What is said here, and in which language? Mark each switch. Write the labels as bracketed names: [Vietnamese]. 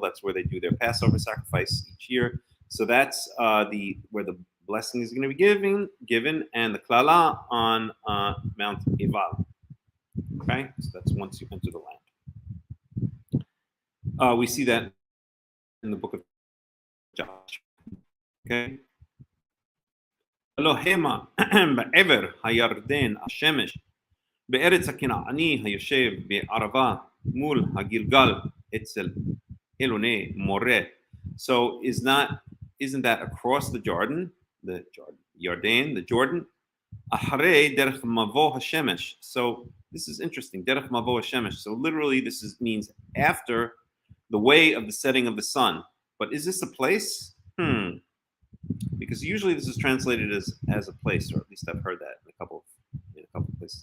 [English] That's where they do their Passover sacrifice each year. So that's where the blessing is going to be given, and the klala on Mount Ebal. Okay, so that's once you enter the land. We see that in the book of Joshua. Okay. [Hebrew] אלוהימה בעבר הירדן השמש בארץ הכנעני היושב בערבה מול הגלגל אצל אלוני מורה. [English] So isn't that across the Jordan, the Jordan? [Hebrew] אחרי דרך מבוא השמש. [English] So this is interesting, [Hebrew] דרך מבוא השמש. [English] So literally this means after the way of the setting of the sun. But is this a place? Because usually this is translated as a place, or at least I've heard that in a couple of places.